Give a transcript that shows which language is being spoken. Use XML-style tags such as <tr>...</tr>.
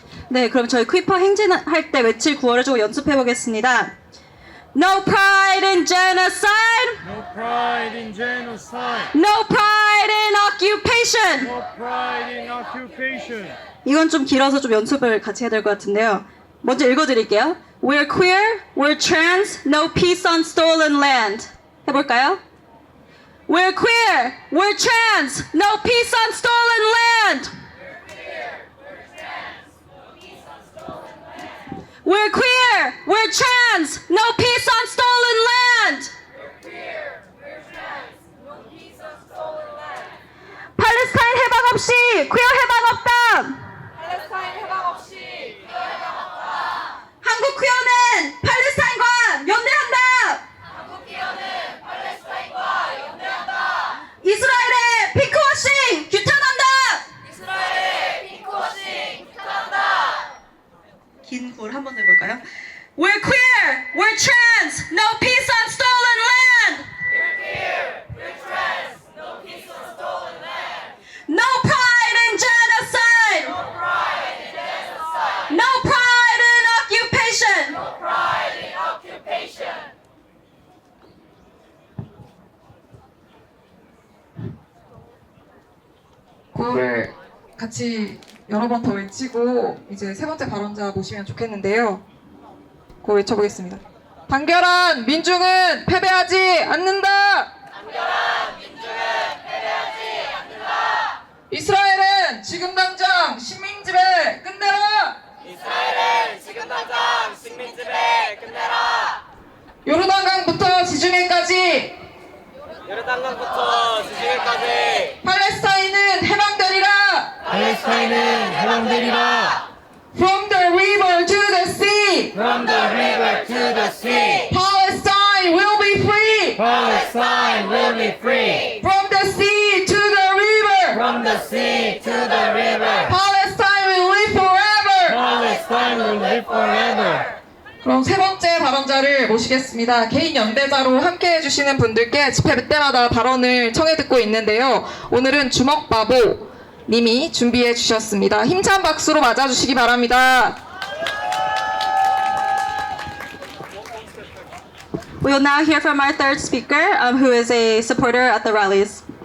<ko>네, 그럼 저희 퀴퍼 행진할 때 외칠 구호를 좀 연습해 보겠습니다.</ko> <en>No pride in genocide. No pride in genocide. No pride in occupation. No pride in occupation.</en> <ko>이건 좀 길어서 좀 연습을 같이 해야 될 것 같은데요. 먼저 읽어드릴게요.</ko> <en>We're queer, we're trans, no peace on stolen land.</en> <ko>해볼까요?</ko> <en>We're queer, we're trans, no peace on stolen land. We're queer, we're trans, no peace on stolen land.</en> <ko>팔레스타인 해방 없이 퀴어 해방 없다. 한국 퀴어는 팔레스타인과 연대한다. 이스라엘의 피크워싱 규탄한다. 긴 구호를 한 번 해볼까요?</ko> <en>We're queer, we're trans, no peace on stolen land. No pride in genocide. No pride in occupation.</en> <ko>구호를 같이 여러 번 더 외치고 이제 세 번째 발언자 모시면 좋겠는데요. 구호 외쳐보겠습니다. 단결한 민중은 패배하지 않는다. 이스라엘은 지금 당장 식민지배 끝내라. 요르단강부터 지중해까지 팔레스타인은 해방되리라. 팔레스타인은 해방되리라.</ko> <en>From the river to the sea, From the river to the sea, Palestine will be free. Palestine will be free. From the sea to the river, From the sea to the river, Palestine will live forever. Palestine will live forever.</en> <ko>그럼 세 번째 발언자를 모시겠습니다. 개인 연대자로 함께 해주시는 분들께 집회 때마다 발언을 청해 듣고 있는데요. 오늘은 주먹바보 님이 준비해 주셨습니다. 힘찬 박수로 맞아주시기 바랍니다.</ko> <en>We will now hear from our third speaker, who is a supporter at the rallies.</en>